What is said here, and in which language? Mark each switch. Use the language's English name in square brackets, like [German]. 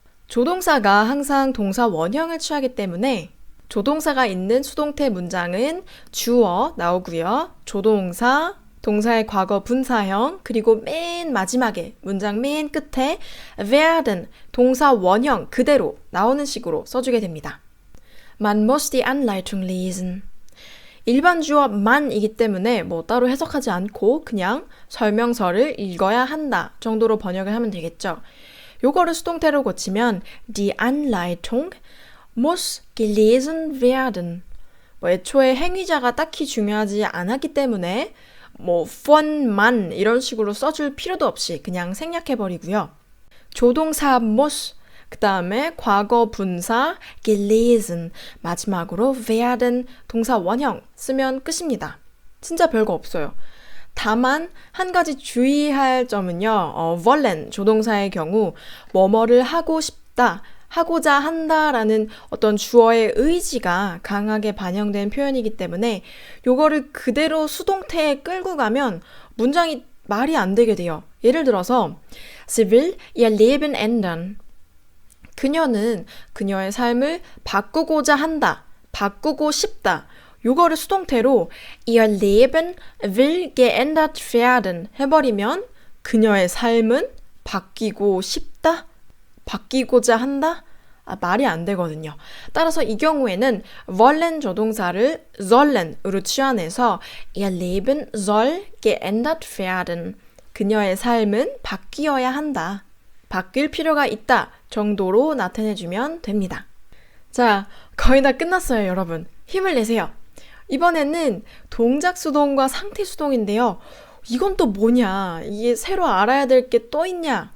[Korean] 조동사가 항상 동사 원형을 취하기 때문에 조동사가 있는 수동태 문장은 주어 나오고요. 조동사, 동사의 과거 분사형, 그리고 맨 마지막에 문장 맨 끝에 werden, 동사 원형 그대로 나오는 식으로 써주게 됩니다. [German] Man muss die Anleitung lesen. [Korean] 일반 주어 man이기 때문에 따로 해석하지 않고 그냥 설명서를 읽어야 한다 정도로 번역을 하면 되겠죠. 요거를 수동태로 고치면 [German] die Anleitung muss gelesen werden. [Korean] 애초에 행위자가 딱히 중요하지 않았기 때문에 von man 이런 식으로 써줄 필요도 없이 그냥 생략해버리고요. 조동사 muss, 그 다음에 과거 분사 gelesen, 마지막으로 werden 동사 원형 쓰면 끝입니다. 진짜 별거 없어요. 다만 한 가지 주의할 점은요. wollen 조동사의 경우 뭐뭐를 하고 싶다, 하고자 한다라는 어떤 주어의 의지가 강하게 반영된 표현이기 때문에 요거를 그대로 수동태에 끌고 가면 문장이 말이 안 되게 돼요. 예를 들어서 [German] Sie will ihr Leben ändern. [Korean] 그녀는 그녀의 삶을 바꾸고자 한다, 바꾸고 싶다. 요거를 수동태로 [German] ihr Leben will geändert werden [Korean] 해버리면 그녀의 삶은 바뀌고 싶다, 바뀌고자 한다? 말이 안 되거든요. 따라서 이 경우에는 wollen 조동사를 sollen으로 취환해서 [German] ihr Leben soll geändert werden. [Korean] 그녀의 삶은 바뀌어야 한다. 바뀔 필요가 있다 정도로 나타내주면 됩니다. 자, 거의 다 끝났어요, 여러분. 힘을 내세요. 이번에는 동작 수동과 상태 수동인데요. 이건 또 뭐냐? 이게 새로 알아야 될 게 또 있냐?